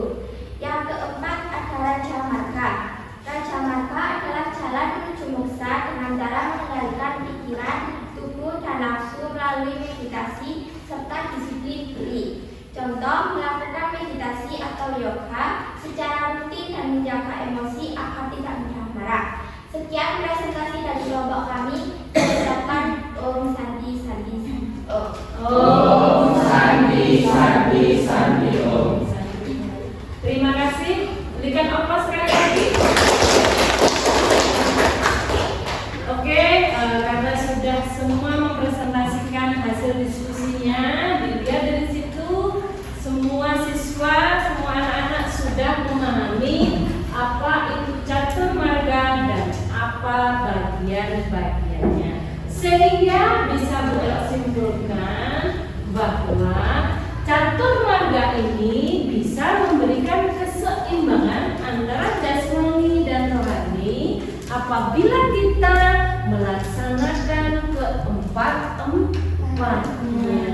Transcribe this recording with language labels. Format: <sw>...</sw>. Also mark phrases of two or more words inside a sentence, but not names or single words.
<id>Yang keempat ada Raja Marga. Raja Marga adalah jalan menuju moksa dengan cara mengendalikan pikiran, tubuh, dan nafsu melalui meditasi serta disiplin diri. Contoh melakukan meditasi atau yoga secara rutin dan menjaga emosi agar tidak mudah marah. Sekian presentasi dari kelompok kami. Ucapkan</id> <sa>Om Santi Santi Santi Om. Om Santi Santi Santi Om.</sa> <id>Terima kasih. Berikan aplaus sekali lagi. Oke, karena sudah semua mempresentasikan hasil diskusinya, dilihat dari situ semua siswa, semua anak-anak sudah memahami apa itu catur marga dan apa bagian-bagiannya, sehingga bisa berkesimpulan bahwa catur marga ini bisa memberikan keseimbangan antara jasmani dan rohani apabila kita melaksanakan keempat-empatnya.</id>